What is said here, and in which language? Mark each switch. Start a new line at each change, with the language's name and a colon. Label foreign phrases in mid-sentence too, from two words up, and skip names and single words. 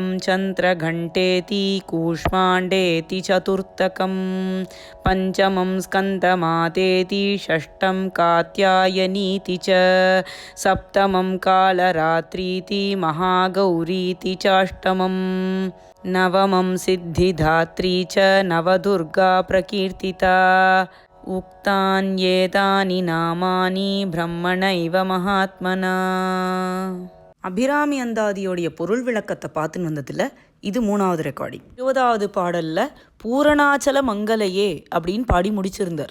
Sanskrit: चन्द्रघण्टेति कूष्माण्डेति चतुर्थकं पञ्चमं स्कन्दमातेति षष्ठं कात्यायनीति च सप्तमं कालरात्रीति महागौरीति चाष्टमं नवमं सिद्धिदात्री च नवदुर्गा प्रकीर्तिता उक्तान्येतानि नामानि ब्रह्मणैव महात्मना.
Tamil: அபிராமி அந்தாதியோடைய பொருள் விளக்கத்தை பார்த்துன்னு வந்ததில் இது 3வது ரெக்கார்டிங். 20வது பாடலில் பூரணாச்சல மங்கலையே அப்படின்னு பாடி முடிச்சிருந்தார்.